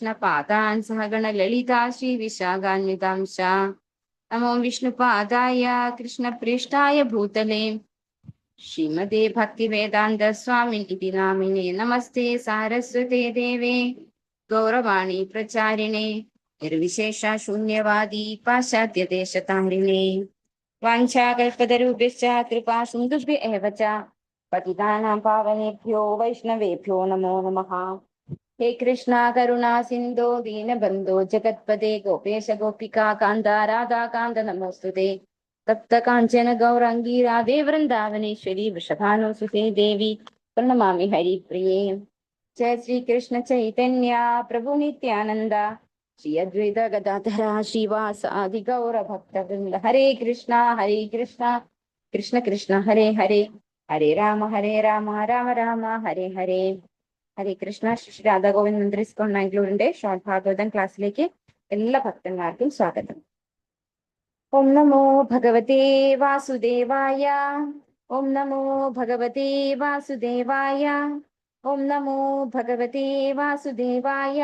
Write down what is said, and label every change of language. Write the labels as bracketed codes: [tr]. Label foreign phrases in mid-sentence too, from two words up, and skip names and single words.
[sa] പാദാൻ സഹഗണ ലളിതാ ശ്രീ വിശാഖാന്വിതാംശ നമോ വിഷ്ണുപാദായ കൃഷ്ണപ്രേഷ്ഠായ ഭൂതലേ ശ്രീമദേ ഭക്തിവേദാന്ത സ്വാമിനിതി നാമിനെ നമസ്തേ സാരസ്വതേ ദേവേ ഗൗരവാണി പ്രചാരിണേ നിർവിശേഷ ശൂന്യവാദി പാശ്ചാത്യദേശതാരിണേ വാഞ്ചാകൽപതരുഭ്യശ്ച കൃപാ സിന്ധുഭ്യ ഏവ ച पतितानां पावनेभ्यो वैष्णवेभ्यो नमो नमः। हे कृष्णा करुणा सिन्धो दीनबन्धो जगत्पते गोपेश गोपिका कान्त राधा कान्त नमोऽस्तुते। तप्त काञ्चन गौराङ्गी राधे वृन्दावनेश्वरी वृषभानुसुते देवी प्रणमामि हरिप्रिये। जय श्री कृष्ण चैतन्य प्रभु नित्यानंद श्री अद्वैत गदाधर श्रीवासादि गौर भक्तवृंद। हरे कृष्णा कृष्ण कृष्ण हरे हरे, हरे राम राम राम हरे हरे. ഹരേ കൃഷ്ണ. [ml] ശ്രീ രാധാ ഗോവിന്ദ് മന്ദിർ ഇസ്കോൺ മാംഗ്ലൂരിന്റെ ഷോർട്ട് ഭാഗവതം ക്ലാസ്സിലേക്ക് എല്ലാ ഭക്തന്മാർക്കും സ്വാഗതം. [sa] ഓം നമോ ഭഗവതേ വാസുദേവായ, ഓം നമോ ഭഗവതേ വാസുദേവായ, ഓം നമോ ഭഗവതേ വാസുദേവായ.